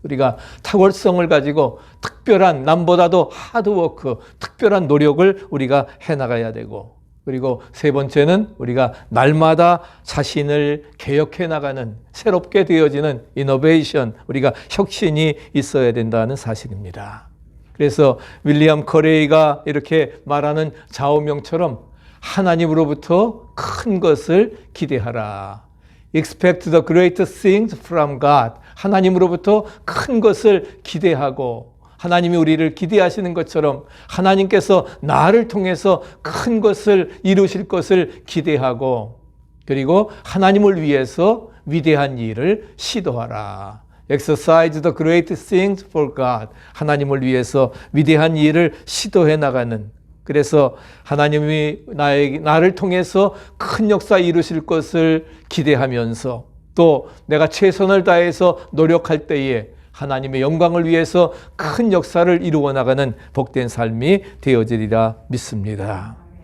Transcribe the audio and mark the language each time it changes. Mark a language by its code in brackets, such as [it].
[ko] 우리가 탁월성을 가지고 특별한, 남보다도 하드워크, 특별한 노력을 우리가 해 나가야 되고, 그리고 세 번째는 우리가 날마다 자신을 개혁해 나가는, 새롭게 되어지는 이노베이션, 우리가 혁신이 있어야 된다는 사실입니다. 그래서 윌리엄 커레이가 이렇게 말하는 좌우명처럼 하나님으로부터 큰 것을 기대하라. [en] Expect the greatest things from God. [ko] 하나님으로부터 큰 것을 기대하고, 하나님이 우리를 기대하시는 것처럼 하나님께서 나를 통해서 큰 것을 이루실 것을 기대하고, 그리고 하나님을 위해서 위대한 일을 시도하라. [en] Exercise the greatest things for God. [ko] 하나님을 위해서 위대한 일을 시도해 나가는, 그래서 하나님이 나를 통해서 큰 역사 이루실 것을 기대하면서 또 내가 최선을 다해서 노력할 때에 하나님의 영광을 위해서 큰 역사를 이루어 나가는 복된 삶이 되어지리라 믿습니다.